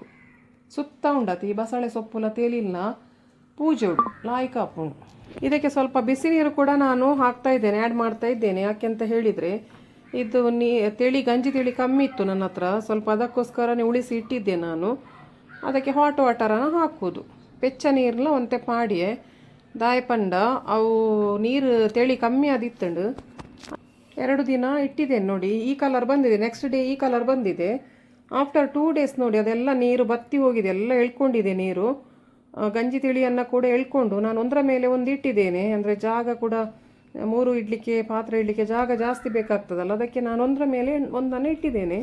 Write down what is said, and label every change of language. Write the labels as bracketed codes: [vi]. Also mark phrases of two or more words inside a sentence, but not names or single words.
[tcy] ಸುತ್ತ ಉಂಡತಿ ಈ ಬಸಳೆ ಸೊಪ್ಪುಲ ತೇಲಿಲ್ಲ ಪೂಜೋಡು ಲಾಯ್ಕಾಪುಂಡು. [kn] ಇದಕ್ಕೆ ಸ್ವಲ್ಪ ಬಿಸಿ ನೀರು ಕೂಡ ನಾನು ಹಾಕ್ತಾ ಇದ್ದೇನೆ, ಆ್ಯಡ್ ಮಾಡ್ತಾ ಇದ್ದೇನೆ. ಯಾಕೆಂತ ಹೇಳಿದರೆ ಇದು ಗಂಜಿ ತಿಳಿ ಕಮ್ಮಿ ಇತ್ತು ನನ್ನ ಹತ್ರ, ಸ್ವಲ್ಪ ಅದಕ್ಕೋಸ್ಕರನೇ ಉಳಿಸಿ ಇಟ್ಟಿದ್ದೆ ನಾನು. ಅದಕ್ಕೆ [en] hot waterಅನ್ನು [kn] ಹಾಕೋದು. [tcy] ಬೆಚ್ಚ ನೀರನ್ನ ಒಂತೆ ಮಾಡಿಯೇ ದಾಯಪಂಡ ಅವು ನೀರು ತೆಳಿ ಕಮ್ಮಿ ಆದಿತ್ತಂಡು [kn] 2 ದಿನ ಇಟ್ಟಿದ್ದೇನೆ. ನೋಡಿ ಈ ಕಲರ್ ಬಂದಿದೆ. [en] next day [kn] ಈ ಕಲರ್ ಬಂದಿದೆ. [en] after 2 days [kn] ನೋಡಿ ಅದೆಲ್ಲ ನೀರು ಬತ್ತಿ ಹೋಗಿದೆ, ಎಲ್ಲ ಎಳ್ಕೊಂಡಿದೆ ನೀರು. ಗಂಜಿ ತಿಳಿಯನ್ನು ಕೂಡ ಎಳ್ಕೊಂಡು ನಾನು ಒಂದರ ಮೇಲೆ ಒಂದು ಇಟ್ಟಿದ್ದೇನೆ. ಅಂದರೆ ಜಾಗ ಕೂಡ 3 ಇಡ್ಲಿಕ್ಕೆ ಪಾತ್ರೆ ಇಡಲಿಕ್ಕೆ ಜಾಗ ಜಾಸ್ತಿ ಬೇಕಾಗ್ತದಲ್ಲ, ಅದಕ್ಕೆ ನಾನು ಒಂದರ ಮೇಲೆ ಒಂದನ್ನು ಇಟ್ಟಿದ್ದೇನೆ.